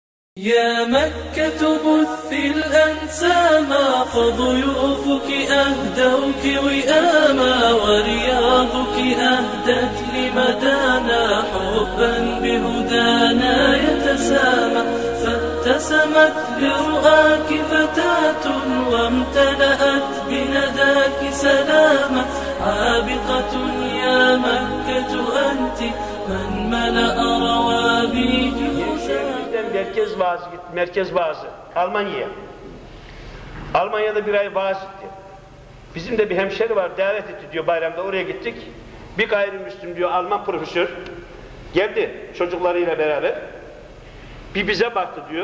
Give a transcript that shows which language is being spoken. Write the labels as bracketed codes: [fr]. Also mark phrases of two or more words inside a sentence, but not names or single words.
[ar] يا مكة بثي الأنساما فضيوفك أهدوك وئاما ورياضك أهدت لمدانا حبا بهدانا يتسامى فابتسمت برؤاك فتاة وامتلأت بنداك سلاما عابقة يا مكة أنت من ملأ روابيك [tr] merkez vaazı Almanya'ya. Almanya'da bir ay vaaz etti. Bizim de bir hemşeri var, davet etti diyor bayramda, oraya gittik. Bir gayrimüslim diyor Alman profesör geldi çocuklarıyla beraber. Bir bize baktı diyor.